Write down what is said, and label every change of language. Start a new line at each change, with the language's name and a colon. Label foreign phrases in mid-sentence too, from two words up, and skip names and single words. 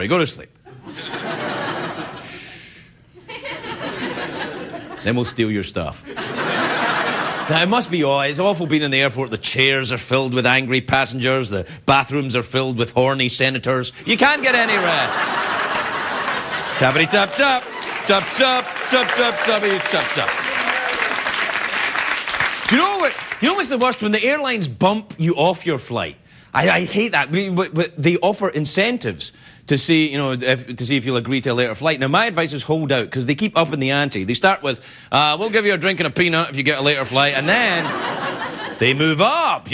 English: Go to sleep. Then we'll steal your stuff. Now, it must be it's awful being in the airport. The chairs are filled with angry passengers. The bathrooms are filled with horny senators. You can't get any rest. Tappity tap tap. Tap tap. Tap tap tappity tap tap. Do you know what's the worst? When the airlines bump you off your flight. I hate that. But they offer incentives to see, if you'll agree to a later flight. Now, my advice is hold out, because they keep upping the ante. They start with, we'll give you a drink and a peanut if you get a later flight, and then they move up.